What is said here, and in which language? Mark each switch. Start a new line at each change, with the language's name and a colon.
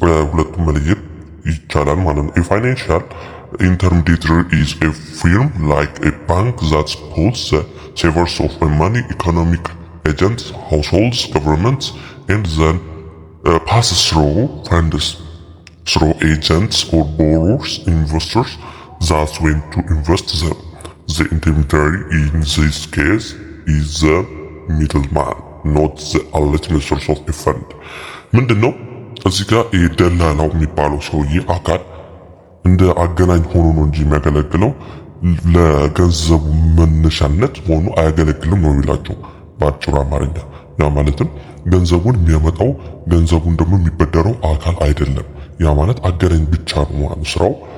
English: ሁለቱም መለየት ይቻላል ማለት ነው። የፋይናንሻል intermediary is a firm like a bank that pulls the savers of money, economic agents, households, governments, and then passes through funds through agents or borrowers, investors that want to invest them. The intermediary in this case is the middleman, not the ultimate source of a fund.
Amharic: ምንድነው እዚህ ጋር የደላላው የሚባለው ሰውዬ አካል እንደ አገናኝ ሆኖ ነው እንጂ የሚያገለግለው ለገንዘቡ መነሻነት ሆኖ አያገለግልም ነው የሚላቸው በአጭሩ አማርኛ። ያ ማለትም ገንዘቡን የሚያመጣው ገንዘቡን ደግሞ የሚበደረው አካል አይደለም። ያ ማለት አገናኝ ብቻ ነው ማለት ስራው።